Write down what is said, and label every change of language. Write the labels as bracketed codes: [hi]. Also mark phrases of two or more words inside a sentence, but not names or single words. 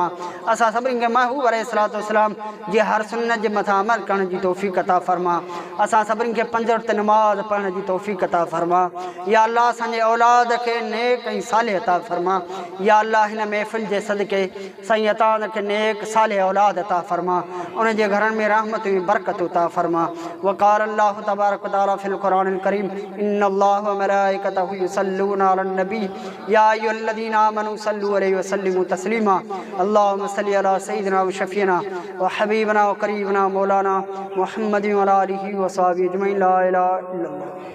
[sd] असां सभिनी खे महबूब [ar] عليه الصلاة والسلام [sd] जे हर सुन्नत जे मथां अमल करण जी तौफ़ीक़ अता फरमा। असां सभिनी खे 5 वक़्त नमाज़ पढ़ण जी तौफ़ीक़ अता फरमा। [ar] يا الله [sd] असांजे औलाद खे नेक ऐं सालिह अता फरमा। [ar] يا الله [sd] हिन महफ़िल जे सदके साईं अता खे नेक सालिह औलाद अता फरमा, उन जे घरनि में रहमत ऐं बरकत अता फरमा। [ar] وقال الله تبارك وتعالى في القرآن الكريم إن الله وملائكته يصلون على النبي يا أيها الذين آمنوا صلوا عليه وسلموا تسليما. اللهم صل على سيدنا وشفيعنا وحبيبنا وقريبنا مولانا محمد وعلى آله وصحبه أجمعين. لا إله إلا الله.